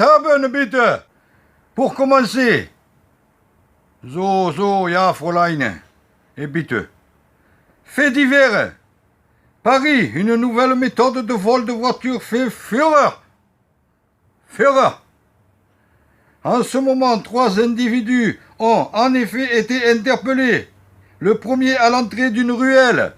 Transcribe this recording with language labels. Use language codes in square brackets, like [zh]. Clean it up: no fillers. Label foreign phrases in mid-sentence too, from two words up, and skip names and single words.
[de] führen, bitte. [fr] Pour commencer. [de] So, ja, Fräulein. [fr] Et bitte. Fait divers. Paris, une nouvelle méthode de vol de voiture fait fureur. Fureur. En ce moment, 3 individus ont en effet été interpellés. Le premier à l'entrée d'une ruelle.